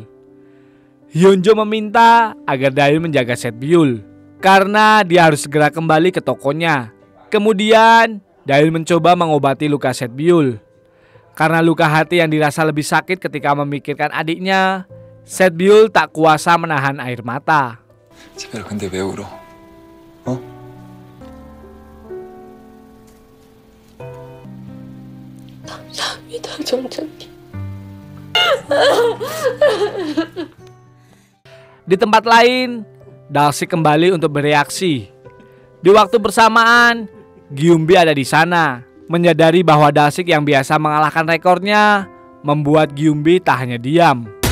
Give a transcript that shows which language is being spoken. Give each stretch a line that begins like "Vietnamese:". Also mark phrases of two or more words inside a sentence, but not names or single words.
Indonesian: Yeonjo meminta agar Dayun menjaga Setbyul karena dia harus segera kembali ke tokonya. Kemudian Dayun mencoba mengobati luka Setbyul. Karena luka hati yang dirasa lebih sakit ketika memikirkan adiknya, Setbyul tak kuasa menahan air mata.
Korean: 제발 근데 왜 울어? 어? 감사합니다, 정장님.
Indonesian: Di tempat lain, Dalsik kembali untuk bereaksi. Di waktu bersamaan, Gyumbi ada di sana. Menyadari bahwa Dalsik yang biasa mengalahkan rekornya membuat Gyumbi tak hanya diam.